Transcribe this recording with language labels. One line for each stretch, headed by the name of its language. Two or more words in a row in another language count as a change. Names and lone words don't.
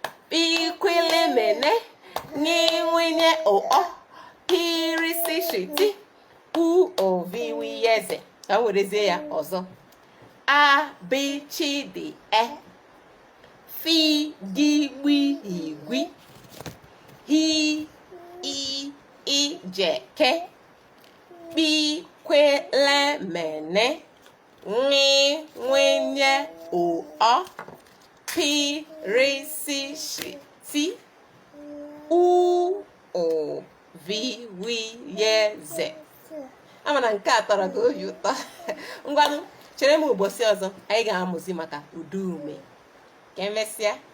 English: L, M, N, O, P, R, S, T, U, V, W, X, Y, Z.
Igbo: Ka m werezie ya ọzọ.
English: A, B, C, D, E, F, G, W, H, I, J, K, L, M, N, O, P, R, S, T, U, V, W, X, Y, Z.
Igbo: Ama na nke a tọrọ gị obi ụtọ. Ngwanụ, chere m ụbọchị ọzọ, anyị ga-amụzi maka udu ume. Ka emesịa.